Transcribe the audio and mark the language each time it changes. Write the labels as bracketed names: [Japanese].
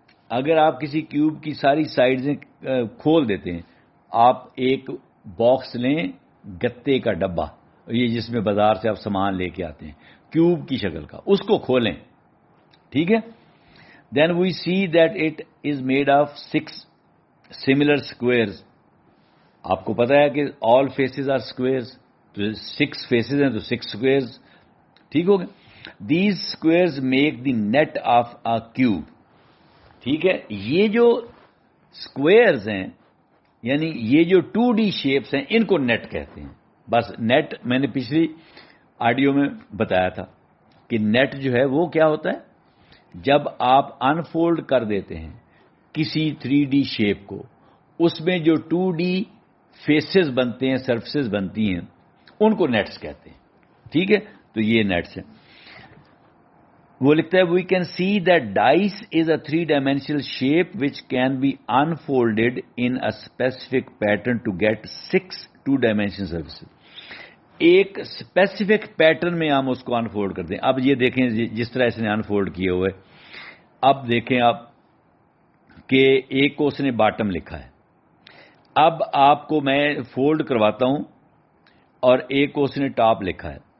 [Urdu] اگر آپ کسی کیوب کی ساری سائڈزیں کھول دیتے ہیں، آپ ایک باکس لیں گتے کا ڈبہ، یہ جس میں بازار سے آپ سامان لے کے آتے ہیں کیوب کی شکل کا، اس کو کھولیں. ٹھیک ہے. [English] Then we see that it is made of 6 similar squares. [Urdu] آپ کو پتا ہے کہ [English] all faces are squares, [Urdu] تو 6 فیسز ہیں تو 6 اسکوئرز. ٹھیک ہو گئے. [English] These squares make the net of a cube. [Urdu] ٹھیک ہے. یہ جو اسکوئرز ہیں یعنی یہ جو 2D شیپس ہیں ان کو نیٹ کہتے ہیں. بس نیٹ میں نے پچھلی آڈیو میں بتایا تھا کہ نیٹ جو ہے وہ کیا ہوتا ہے، جب آپ انفولڈ کر دیتے ہیں کسی 3D شیپ کو، اس میں جو 2D فیسز بنتے ہیں، سرفیسز بنتی ہیں، ان کو نیٹس کہتے ہیں. ٹھیک ہے. تو یہ نیٹس ہیں. وہ لکھتا ہے [English] We can see that dice is a 3 dimensional shape which can be unfolded in a specific pattern to get 6 2 dimensional surfaces. [Urdu] ایک اسپیسیفک پیٹرن میں ہم اس کو انفولڈ کرتے ہیں. اب یہ دیکھیں جس طرح اس نے انفولڈ کیے ہوئے. اب دیکھیں آپ کہ ایک کو اس نے باٹم لکھا ہے. اب آپ کو میں فولڈ کرواتا ہوں اور ایک کو اس نے ٹاپ لکھا ہے.